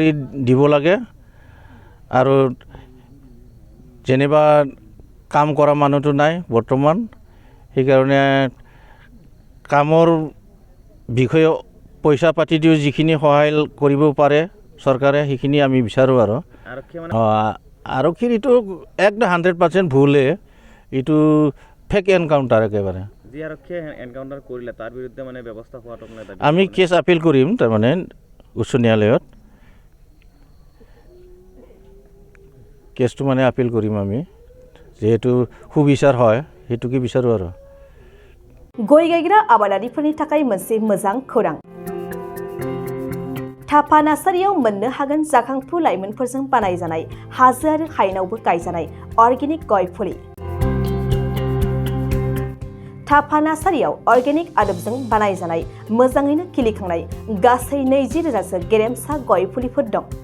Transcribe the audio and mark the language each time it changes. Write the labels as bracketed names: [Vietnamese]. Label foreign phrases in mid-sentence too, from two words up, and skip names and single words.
[Assamese] দিব লাগে আৰু যেনিবা কাম কৰা মানুহটো নাই বৰ্তমান, সেইকাৰণে কামৰ বিষয়ে পইচা পাতি দিও যিখিনি সহায় কৰিব পাৰে চৰকাৰে সেইখিনি আমি বিচাৰোঁ আৰু আৰক্ষীৰ এইটো 100% ভুলে, এইটো [English] fake encounter [Assamese] একেবাৰে। যি আৰক্ষীয়ে এনকাউণ্টাৰ কৰিলে তাৰ বিৰুদ্ধে মানে ব্যৱস্থা হোৱাটো আমি কেছ আপিল কৰিম তাৰমানে উচ্চ ন্যায়ালয়ত কেছটো মানে আপিল কৰিম আমি, যেহেতु সুবিचार হয় সেইটোকে বিচাৰোঁ আৰু। [Bodo] गय गायग्रा आबादारिफोरनि थाखाय मोनसे मोजां खौरां। थापा नार्सारियाव मोननो हागोन जाखांफु लाइमोनफोरजों बानायजानाय हाजो आरो हायेनावबो गायजानाय अर्गेनिक गय फुलि। थापा नार्सारियाव अर्गेनिक आदबजों बानायजानाय मोजाङैनो खिलिखांनाय गासै 20,000सो गेरेमसा गय फुलिफोर दं।